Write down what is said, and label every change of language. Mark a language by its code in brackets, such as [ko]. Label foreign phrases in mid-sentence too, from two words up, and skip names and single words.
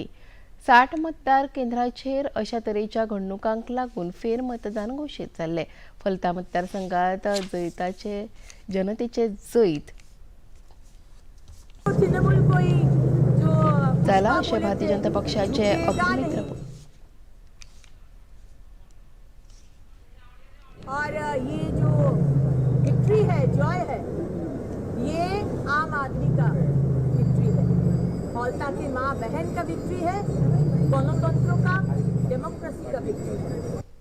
[kok] 60 मतदार केंद्रांचेर अशा तरेच्या घडणुकांक लागून फेर मतदान घोशीत जाल्ले. फलता मतदारसंघात जैताचे जनतेचे जैत जाला अशें भारतीय जनता पक्षाचे अभिमित्र [hi] और ये जो विक्ट्री है, जॉय है, ये आम आदमी का विक्ट्री है. फलता की माँ बहन का विक्ट्री है, गणतंत्र का, डेमोक्रेसी का विक्ट्री है.